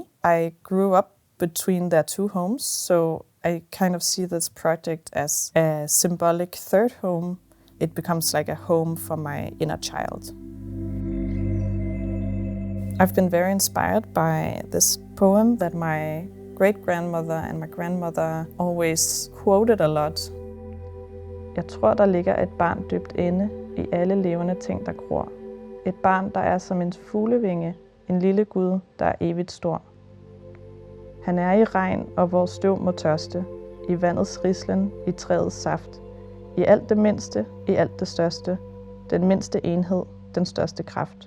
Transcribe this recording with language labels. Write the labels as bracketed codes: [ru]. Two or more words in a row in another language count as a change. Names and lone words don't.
[en] I grew up between their two homes, so I kind of see this project as a symbolic third home. It becomes like a home for my inner child. I've been very inspired by this poem that my great-grandmother and my grandmother always quoted a lot. [da] Jeg tror, der ligger et barn dybt inde i alle levende ting, der gror. Et barn, der er som en fuglevinge, en lille Gud, der er evigt stor. Han er i regn, og hvor støv må tørste, i vandets rislen, i træets saft, i alt det mindste, i alt det største, den mindste enhed, den største kraft.